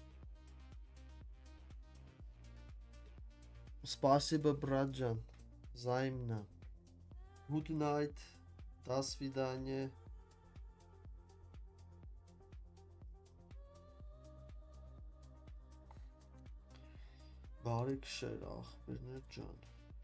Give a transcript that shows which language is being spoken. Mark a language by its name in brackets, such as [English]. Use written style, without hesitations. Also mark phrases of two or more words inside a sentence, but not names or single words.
[Russian] Спасибо, братджан. Взаимно. [English] Good night. [Russian] До свидания. [Armenian] Բարի քշեր ախպերներ ջան